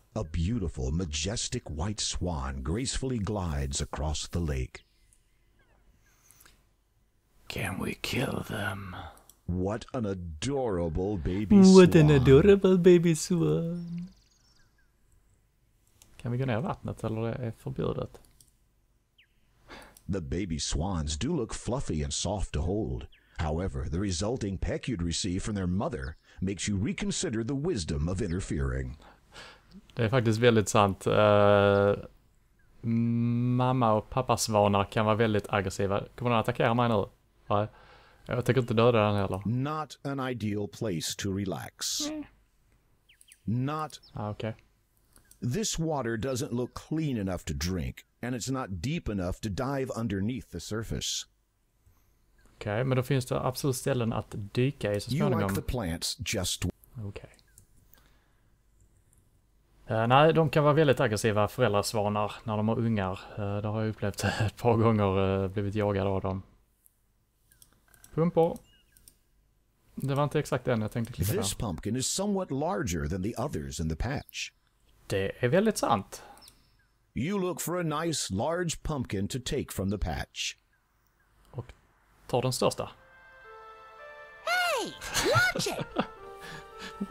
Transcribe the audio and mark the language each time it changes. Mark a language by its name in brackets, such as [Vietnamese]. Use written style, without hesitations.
[English] A beautiful, majestic white swan gracefully glides across the lake. Can we kill them? What an adorable baby swan. What an adorable baby swan. [Swedish] Kan vi gå ner i vattnet eller det är förbjudet? [English] The baby swans do look fluffy and soft to hold. However, the resulting peck you'd receive from their mother makes you reconsider the wisdom of interfering. [Swedish] Det är faktiskt väldigt sant. Mamma och pappas svanar kan vara väldigt aggressiva. Kommer den attackera mig nu? Nej. Jag tänker inte döda den heller. [English] Not an ideal place to relax. Not... Okay. This water doesn't look clean enough to drink, and it's not deep enough to dive underneath the surface. [Swedish] Okej, men då finns det absolut ställen att dyka i så småningom. [English] You like the plants just... [Swedish] Okej. Nej, de kan vara väldigt aggressiva föräldrasvanar när de har ungar. Det har jag upplevt ett par gånger, blivit jagad av dem. Pumpor. Det var inte exakt den jag tänkte klicka [English] This [Swedish] på. [English] pumpkin is somewhat larger than the others in the patch. [Swedish] Det är väldigt sant. [English] You look for a nice large pumpkin to take from the patch. [Swedish] Och tar den största. [English] Hey, watch it!